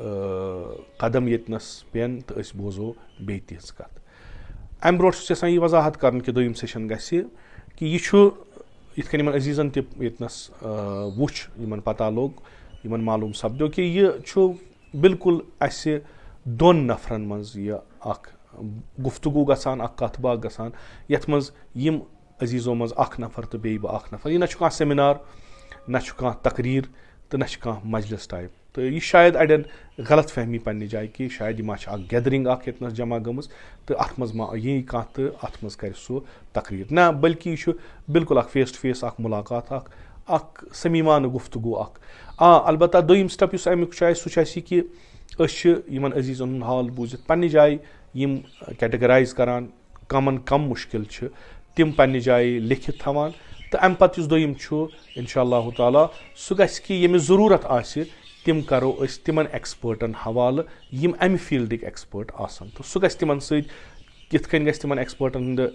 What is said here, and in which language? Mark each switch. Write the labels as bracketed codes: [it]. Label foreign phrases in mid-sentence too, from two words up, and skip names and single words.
[ks] कदम यतनस पेन तो अस बोजो बे तिज कथ अम ब्रोट छुस यह वजाहत कर कि दोयम सेशन गछ कि यह इथ कन अजीजन त यतनस वुच यमन पता लोग यमन मालूम सपदो कि यह बिल्कुल अस दोन नफरन मज यह अख गुफ्तगू गसान अख कथ बात गसान यथ मज यम अजीजों मज अख नफर तो बे अख नफर यह ना सेमिनार ना तकरीर तो ना मजलिस टाइप तो यह शायद अड़न गलत फहमी पन्ने जाए कि शायद यह गैदरिंग यतनस जमा गमज तो अत मज मा यी कह तो अत मज कर सह तकरीर ना बल्कि यह बिल्कुल [en] face to face [ks] मुलाकात अख समीमान गुफ्तगू अलबत्ता दोयम स्टेप अमुक सह कि यमन अजीजन हुंद हाल बूझित पन्ने जाए यम कैटेगराइज करान कमन कम मुश्किल तिम पन्ने जाए लिखित थवान तो अम पत दोयम [ar] إن شاء الله تعالى [ks] सह गछ कि यमिस जरूरत आसि तिम करो अस तिमन एक्सपर्टन हवाले यम अमि फील्डिक एक्सपर्ट आसन तो सह गछ तिमन सहित किथ कन गछ तिमन एक्सपर्टन